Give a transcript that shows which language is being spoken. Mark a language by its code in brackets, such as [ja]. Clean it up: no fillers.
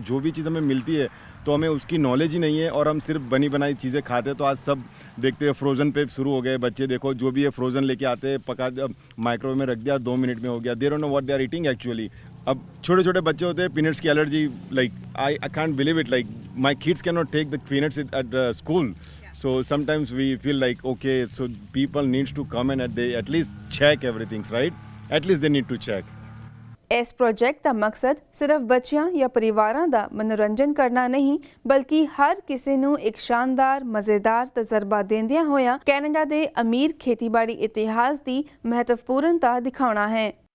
[hi] जो भी चीज़ हमें मिलती है तो हमें उसकी नॉलेज ही नहीं है और हम सिर्फ बनी बनाई चीज़ें खाते हैं। तो आज सब देखते हैं फ्रोज़न पे शुरू हो गए बच्चे, देखो जो भी है फ्रोज़न लेके आते हैं, पका माइक्रोवेव में रख दिया, 2 मिनट में हो गया। [en] They don't know what they are eating actually. [hi] अब छोटे छोटे बच्चे होते हैं, पीनट्स की allergy, [en] Like I can't believe it, like my kids can not take the peanuts at school. So sometimes we feel like, okay, so people needs to come and they at least check everything, right? At least they need to check. [pa] ਇਸ project ਦਾ ਮਕਸਦ ਸਿਰਫ ਬੱਚਿਆਂ ਜਾਂ ਪਰਿਵਾਰਾਂ ਦਾ ਮਨੋਰੰਜਨ ਕਰਨਾ ਨਹੀਂ, ਬਲਕਿ ਹਰ ਕਿਸੇ ਨੂੰ ਇੱਕ ਸ਼ਾਨਦਾਰ ਮਜ਼ੇਦਾਰ ਤਜਰਬਾ ਦਿੰਦਿਆਂ ਹੋਇਆਂ ਕੈਨੇਡਾ ਦੇ ਅਮੀਰ ਖੇਤੀਬਾੜੀ ਇਤਿਹਾਸ ਦੀ ਮਹੱਤਵਪੂਰਨਤਾ ਦਿਖਾਉਣਾ ਹੈ।